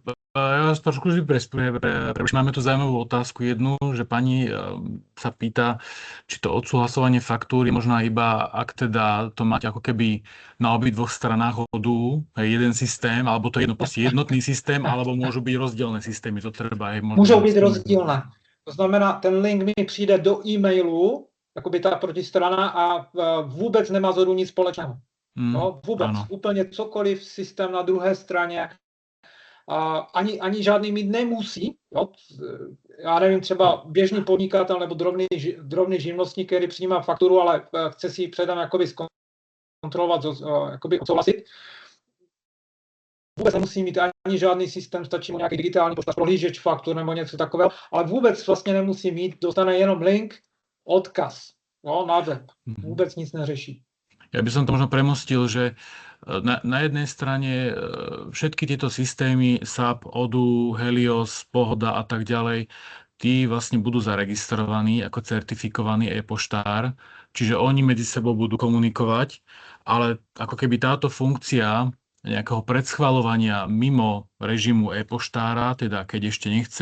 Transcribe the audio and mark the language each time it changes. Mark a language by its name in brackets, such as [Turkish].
[Slovak] Ja trošku vždy máme tu zaujímavú otázku jednu, že pani sa pýta, či to odsúhlasovanie faktúr je možno iba, ak teda to máte ako keby na obidvoch stranách hodu, jeden systém, alebo to je jednotný systém, alebo môžu byť rozdielne systémy. To treba aj možno... Môžou byť rozdielne. [Czech] To znamená, ten link mi přijde do e-mailu, jakoby ta protistrana a vůbec nemá zhodu nic společného. No, vůbec. Ano. Úplně cokoliv systém na druhé straně ani žádný mít nemusí. Jo? Já nevím, třeba běžný podnikatel nebo drobný živnostník, který přijímá fakturu, ale chce si ji předem jakoby zkontrolovat, jakoby odsouhlasit. Vůbec nemusí mít ani žádný systém, stačí mu nějaký digitální poštař, prohlížeč faktur nebo něco takového, ale vůbec vlastně nemusí mít, dostane jenom link, odkaz, jo, na web. Vůbec nic neřeší. [Slovak] Ja by som to možno premostil, že na jednej strane všetky tieto systémy SAP, Odoo, Helios, Pohoda a tak ďalej, tí vlastne budú zaregistrovaní ako certifikovaný e-poštár, čiže oni medzi sebou budú komunikovať, ale ako keby táto funkcia nejakého predschvaľovania mimo režimu e-poštára, teda keď ešte